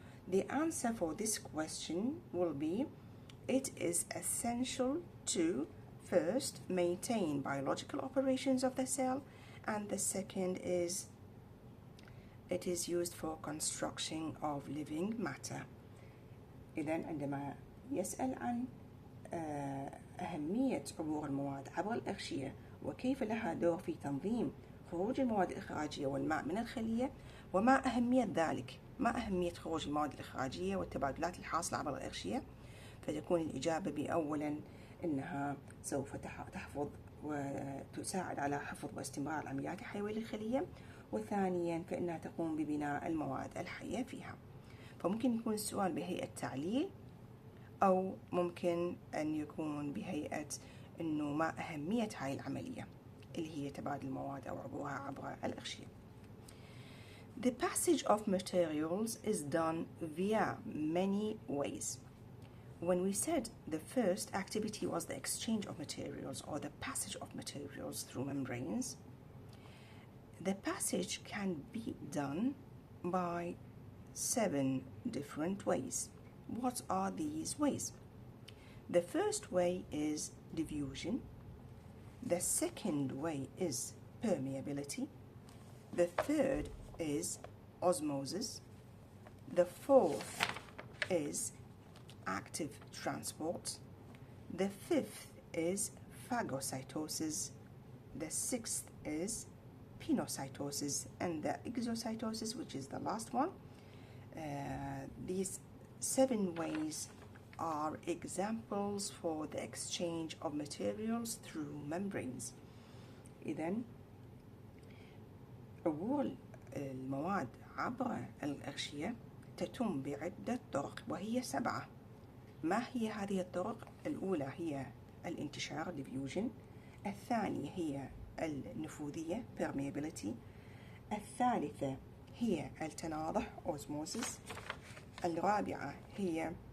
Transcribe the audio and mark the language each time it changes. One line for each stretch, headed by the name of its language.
English: The answer for this question will be it is essential to first maintain biological operations of the cell, and the second is it is used for construction of living matter.
Arabic: إذن عندما يسأل عن أهمية عبور المواد عبر الأغشية وكيف لها دور في تنظيم خروج المواد الإخراجية والماء من الخلية، وما أهمية ذلك، ما أهمية خروج المواد الإخراجية والتبادلات الحاصلة عبر الأغشية، فتكون الإجابة بأولا أنها سوف تحفظ وتساعد على حفظ واستمرار العمليات الحيوية للخلية، وثانيا فإنها تقوم ببناء المواد الحية فيها. فممكن يكون السؤال بهيئة تعليل، أو ممكن أن يكون بهيئة أنه ما أهمية هاي العملية اللي هي تبادل المواد أو عبورها عبر الأغشية.
English: The passage of materials is done via many ways. When we said the first activity was the exchange of materials or the passage of materials through membranes, the passage can be done by 7 different ways. What are these ways? The first way is diffusion. The second way is permeability. The third is osmosis. The fourth is active transport. The fifth is phagocytosis. The sixth is pinocytosis, and the exocytosis, which is the last one. These 7 ways are examples for the exchange of materials through membranes.
Arabic: إذن عبور المواد عبر الأغشية تتم بعدة طرق، وهي 7. ما هي هذه الطرق؟ الأولى هي الانتشار diffusion، الثانية هي النفوذية permeability، الثالثة هي التناضح osmosis، الرابعة هي